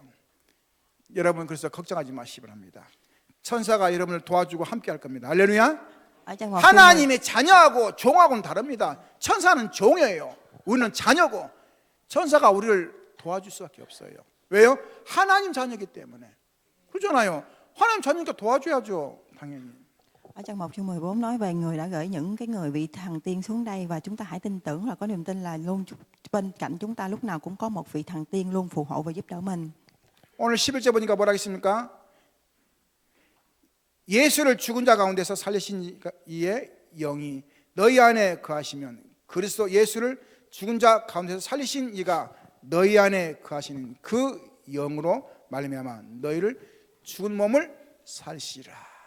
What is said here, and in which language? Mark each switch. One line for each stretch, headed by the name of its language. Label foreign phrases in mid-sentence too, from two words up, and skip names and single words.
Korean: 여러분 그래서 걱정하지 마시기 바랍니다. 천사가 여러분을 도와주고 함께 할 겁니다. 할렐루야. 하나님의 자녀하고 종하고는 다릅니다. 천사는 종이에요. 우리는 자녀고 천사가 우리를 도와줄 수밖에 없어요. 왜요? 하나님 자녀이기 때문에. 그렇잖아요. 하나님 자녀니까 도와줘야죠. 당연히.
Vietnamese: Ở trong 1 chương 14 nói về người đã gửi những cái người vị thần tiên xuống đây, và chúng ta hãy tin tưởng là có niềm tin là luôn bên cạnh chúng ta lúc nào cũng có một vị thần tiên luôn phù hộ và giúp đỡ mình.
Korean: 오늘 11절 보니까 뭐라 했습니까? 예수를 죽은 자 가운데서 살리신 이의 영이 너희 안에 거하시면 그리스도 예수를 죽은 자 가운데서 살리신 이가 너희 안에 거하시는 그 영으로 말미암아 너희를 죽은 몸을 살리시라.